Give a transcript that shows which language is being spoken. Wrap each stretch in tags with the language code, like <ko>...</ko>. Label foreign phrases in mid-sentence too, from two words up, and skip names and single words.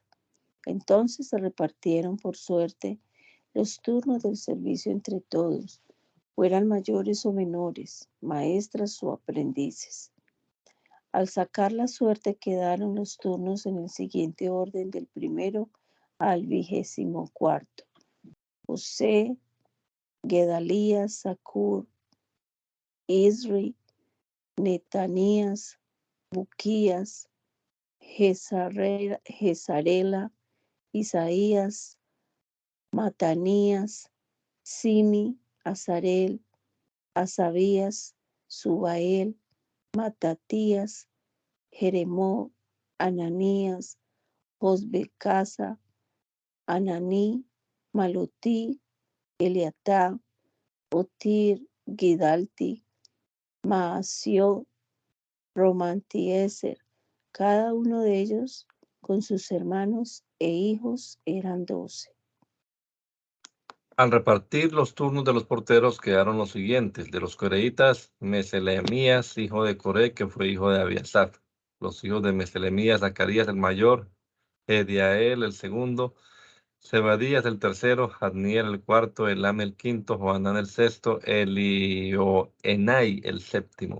<es>Entonces se repartieron por suerte los turnos del servicio entre todos, fueran mayores o menores, maestras o aprendices. Al sacar la suerte quedaron los turnos en el siguiente orden del primero al 24. José, Gedalías, Zacur, Isri, Netanías, Buquías, Jezarela, Isaías, Matanías, Simi, Azarel, Asabías, Subael, Matatías, Jeremó, Ananías, Josbecasa, Ananí, Malotí, Eliatá, Otir, Gidalti, Maasió, Romantieser. Cada uno de ellos con sus hermanos e hijos eran 12. Al repartir los turnos de los porteros quedaron los siguientes: de los coreitas, Meselemías, hijo de Coré, que fue hijo de Abiasaf. Los hijos de Meselemías, Zacarías el mayor, Ediael el segundo, Zebadías el tercero, Jadniel el cuarto, Elam el quinto, Johanán el sexto, Elioenai el séptimo.</es>